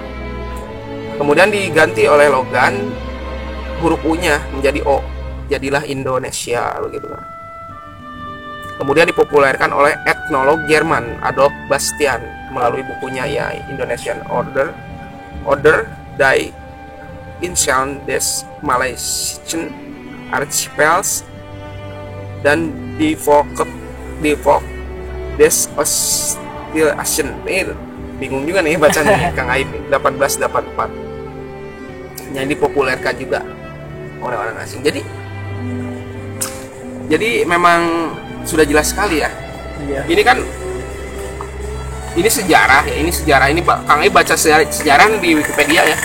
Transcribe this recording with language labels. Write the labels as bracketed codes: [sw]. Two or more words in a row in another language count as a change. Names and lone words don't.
[id] Kemudian diganti oleh Logan, huruf U-nya menjadi O. Jadilah Indonesia begitu kan. Kemudian dipopulerkan oleh etnolog Jerman Adolf Bastian melalui bukunya ya Indonesian Order die Inseln des Malaysian Archipels dan die Volk des Ostilation. Bingung juga nih bacanya Kang Aib. 1884 yang dipopulerkan juga oleh orang asing. Jadi memang sudah jelas sekali ya. Iya. Ini kan sejarah ya, ini Kang Aib baca sejarah di Wikipedia ya.